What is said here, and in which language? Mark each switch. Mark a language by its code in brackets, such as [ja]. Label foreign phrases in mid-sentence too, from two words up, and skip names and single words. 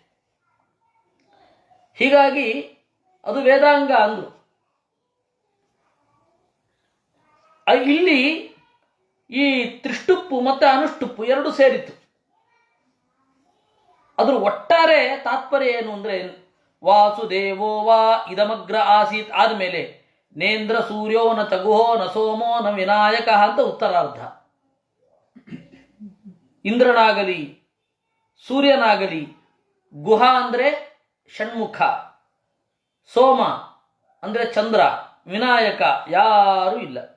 [kn] ಹೀಗಾಗಿ ಅದು ವೇದಾಂಗ ಅಂದ್ರು. ಇಲ್ಲಿ ಈ ತ್ರಿಷ್ಟುಪ್ಪು ಮತ್ತೆ ಅನುಷ್ಟುಪ್ಪು ಎರಡು ಸೇರಿತು. ಅದ್ರ ಒಟ್ಟಾರೆ ತಾತ್ಪರ್ಯ ಏನು ಅಂದ್ರೆ, [sa] ವಾಸುದೇವೋ ವಾ ಇದಮಗ್ರ ಆಸೀತ್ ಆದ್ಮೇಲೆ ನೇಂದ್ರ ಸೂರ್ಯೋ ನ ಚಗುಹೋ ನ ಸೋಮೋ ನ ವಿನಾಯಕ [kn] ಅಂತ ಉತ್ತರಾರ್ಧ. ಇಂದ್ರನಾಗಲಿ ಸೂರ್ಯನಾಗಲಿ, ಗುಹ ಅಂದ್ರೆ ಷಣ್ಮುಖ, ಸೋಮ ಅಂದ್ರೆ ಚಂದ್ರ, ವಿನಾಯಕ ಯಾರೂ ಇಲ್ಲ.